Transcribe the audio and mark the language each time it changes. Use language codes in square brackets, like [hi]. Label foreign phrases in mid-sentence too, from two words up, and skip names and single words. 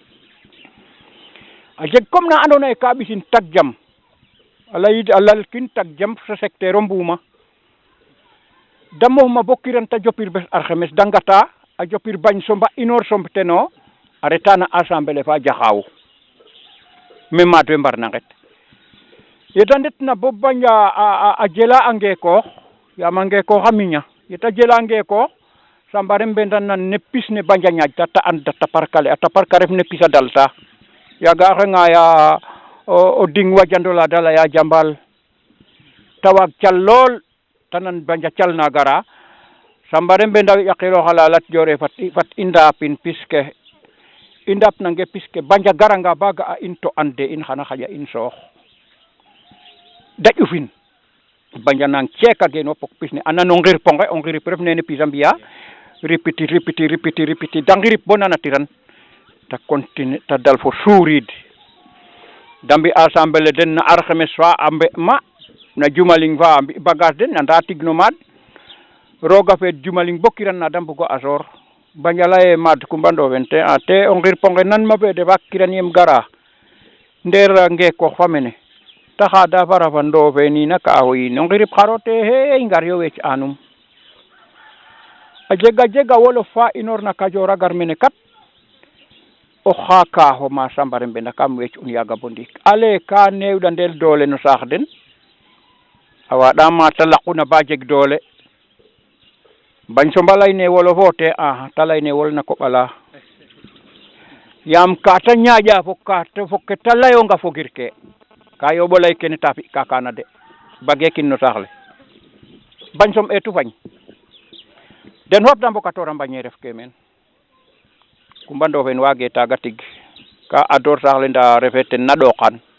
[srr] a jeg comme na andoona yee ka ɓisin tag jam a lalkin tag jam sa secteur o Mbuuma da moofma bo kiran ta jopir bes alxames da ngata a jopir bañ somba inoor somb teno a reta na assemblée fa jaxaaw me maad we mbarna nget yeta ndetna bo bañ a jela a ngeekoox yaam a ngeekoox a miña yeta jela ngeekoox Samba Mbenda nan ne pis ne bañ a ñaaƴta ta and ta taparkale a taparka ref ne pis a dalta yaaga a xengaya o ding wajandola da laya jambal ta waag cal lool ta nan bañ a cal na gara Samba Mbenda yaqiroox ala Lat Dior fat i ndaapin piske i ndaapnange piske bañ a garanga ba ga'a in to ande in xana xaƴa in soox da ƴufin bañ a nang ceeka gen wo pok pis ne a nan o ngir ponge o ngirip ref nene pis a mbi'a ripiti da ngirip bo nanatiran ta continuer ta dal fo suuriid da mbi assemblée den na alxames fa a mbe ma na jumaling fa a mbi bagage den anda tigno maad roga feed jumaling bo kiran na da mbugo a soor bañ a leye maad Coumba Ndofen te o ngir ponge nan ma feede fa kiran yem gara ndeer ngeekoox fa mene ta xaada fara fa Ndofeen kaaxo yiin o ngirip xaro te hey ngar yo weec anum a jega wolof fa inoor na Kajoor a gar mene kat o xa kaaxo ma Samba Mbenda kam weec un yaaga bo ndiik ale ka neewɗa ndel doole no saax den a waaɗa ma ta laquna ba jeg doole bañ somba layne wolof o te ta layne wol na koɓala yaam ka ta ñaaƴa fo ke ta layonga fogir ke ka yooɓo lay kene ta fi'ka kana de bageekin no saax le bañ som eetu fañ den fop da mbokatoora mbañe ref ke meen Coumba Ndofen waage taaga tig ka adoor saax le nda refe ten na ɗooqan